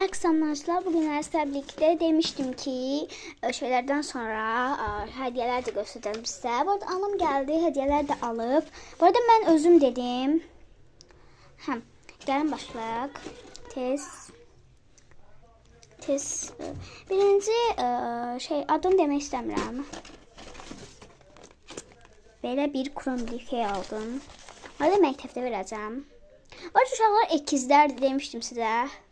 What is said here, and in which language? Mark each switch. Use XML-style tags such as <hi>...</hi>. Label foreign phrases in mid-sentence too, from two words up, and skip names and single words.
<tr>Akşamlar, bugün təbrikdə demiştim ki, şeylerden sonra hediyeler de göstereceğim size. Bu arada anam geldi, hediyeler de alıp. Bu arada ben özüm dedim.</tr> <az>Gəlin başlayaq. Tez. Birinci adını demək istəmirəm. Belə bir kromlifey aldım. Orada məktəbdə verəcəm.</az> <tr>Bu arada</tr> <az>uşaqlar ikizlər demiştim sizə.</az>